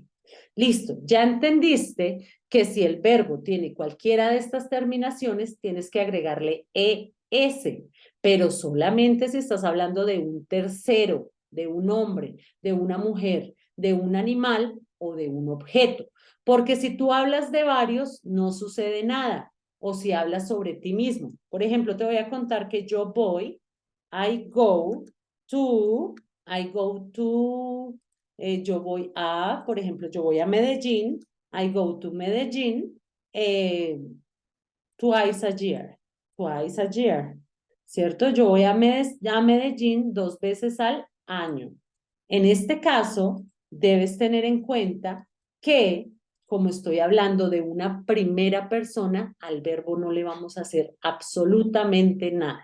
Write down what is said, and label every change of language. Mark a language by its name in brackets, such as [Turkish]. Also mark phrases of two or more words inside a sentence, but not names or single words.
[Spanish] Listo, ya entendiste que si el verbo tiene cualquiera de estas terminaciones, tienes que agregarle ES, pero solamente si estás hablando de un tercero. de un hombre, de una mujer, de un animal o de un objeto. Porque si tú hablas de varios, no sucede nada. O si hablas sobre ti mismo. Por ejemplo, te voy a contar que yo voy, [English] I go to, [Spanish] yo voy a, por ejemplo, yo voy a Medellín, [English] I go to Medellín, eh, twice a year, [Spanish] ¿cierto? Yo voy a Medellín 2 veces al año. En este caso, debes tener en cuenta que, como estoy hablando de una primera persona, al verbo no le vamos a hacer absolutamente nada.